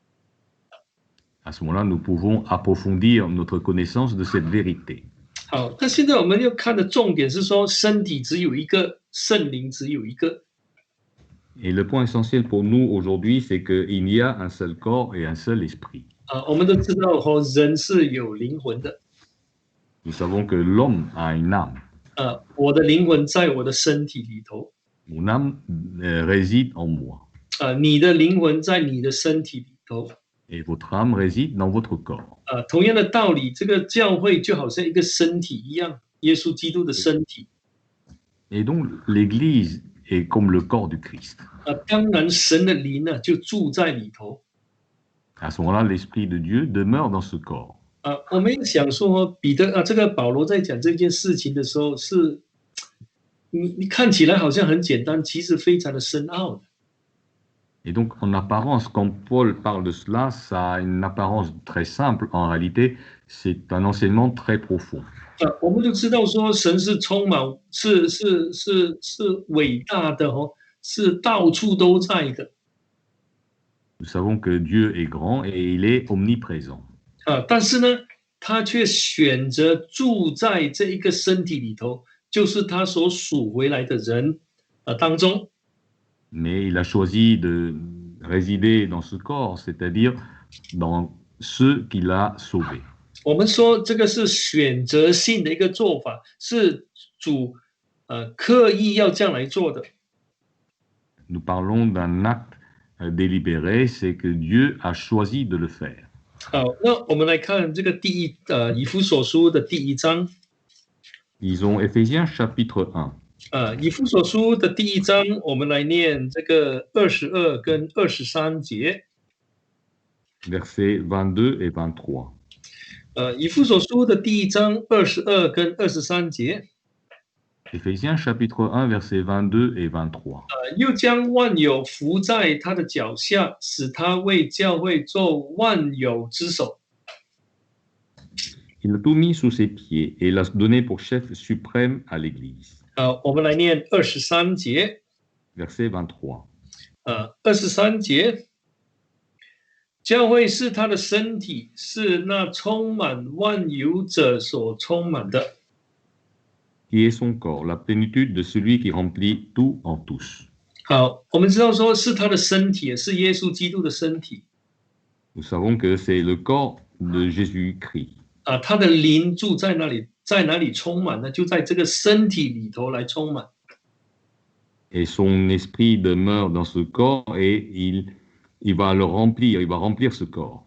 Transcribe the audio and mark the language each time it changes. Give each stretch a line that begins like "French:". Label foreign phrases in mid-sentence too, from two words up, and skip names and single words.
French: à ce moment-là, nous pouvons approfondir notre connaissance de cette vérité.
Chinese: 好，那现在我们要看的重点是说，身体只有一个，圣灵只有一个。
French: Et le point essentiel pour nous aujourd'hui, c'est qu'il y a un seul corps et un seul esprit.
Chinese: 我们都知道人是有灵魂的。
French: Nous savons que l'homme a une âme.
Chinese: 我的灵魂在我的身体里头。
French: Mon âme réside en moi.
Chinese: 你的灵魂在你的身体里头。
French: Et votre âme réside dans votre corps.
Chinese: 同样的道理，这个教会就好像一个身体一样，耶稣基督的身体。
French: Et donc, l'Église est comme le corps du Christ.
Chinese: 当然，神的灵呢就住在里头。
French: À ce moment-là, l'Esprit de Dieu demeure dans ce corps.
Chinese: 我们想说，彼得这个保罗在讲这件事情的时候，是你看起来好像很简单，其实非常的深奥的。
French: Et donc, en apparence, quand Paul parle de cela, ça a une apparence très simple. En réalité, c'est un enseignement très profond.
Chinese: 我们就知道说，神是充满，是伟大的是到处都在的。
French: Nous savons que Dieu est grand et il est omniprésent.
Chinese: 但是呢，他却选择住在这一个身体里头，就是他所属回来的人当中。
French: Mais il a choisi de résider dans ce corps, c'est-à-dire dans ceux qu'il a sauvés.
Chinese: 我们说这个是选择性的一个做法，是主刻意要这样来做的。
French: Nous parlons d'un acte délibéré, c'est que Dieu a choisi de le faire.
Chinese: 好，那我们来看这个以弗所书的第1章。
French: Lisons Éphésiens chapitre 1.
Chinese: 以弗所书的第1章，我们来念这个22跟23节。
French: Versets 22 et 23.
Chinese: 以弗所书的第1章22跟23节。
French: Éphésiens chapitre 1, versets 22 et 23.
Chinese: 又将万有伏在他的脚下，使他为教会做万有之首。
French: Il a tout mis sous ses pieds et l'a donné pour chef suprême à l'Église.
Chinese: 我们来念23节。
French: Verset 23.
Chinese: 23节，教会是他的身体，是那充满万有者所充满的。
French: Qui est son corps, la plénitude de celui qui remplit tout en tous.
Chinese: 好，我们知道说是他的身体，是耶稣基督的身体。
French: Nous savons que c'est le corps de Jésus-Christ.
Chinese: 他的灵住在那里，在哪里充满呢？就在这个身体里头来充满。
French: Et son esprit demeure dans ce corps et il va le remplir, il va remplir ce corps.